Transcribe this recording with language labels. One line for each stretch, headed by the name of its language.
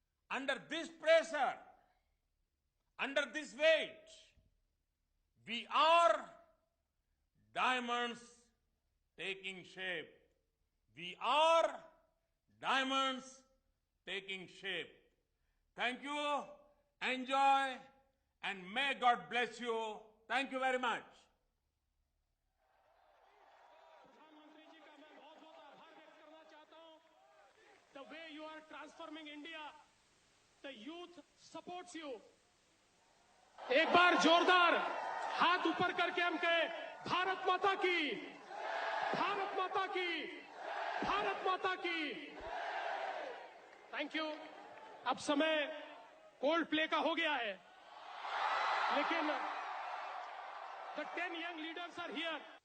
English: Under this pressure, under this weight, we are diamonds taking shape. We are diamonds taking shape. Thank you, enjoy, and may God bless you. Thank you very much.
Hindi: प्रधानमंत्री जी का मैं बहुत बहुत आभार व्यक्त करना चाहता हूं.
English: The way you are transforming India, the youth supports you.
Hindi: एक बार जोरदार हाथ ऊपर करके हम कहें, भारत माता की, भारत माता की, भारत माता की.
English: Thank you.
Hindi: अब समय कोल्ड प्ले का हो गया है, लेकिन
English: the 10 young leaders are here.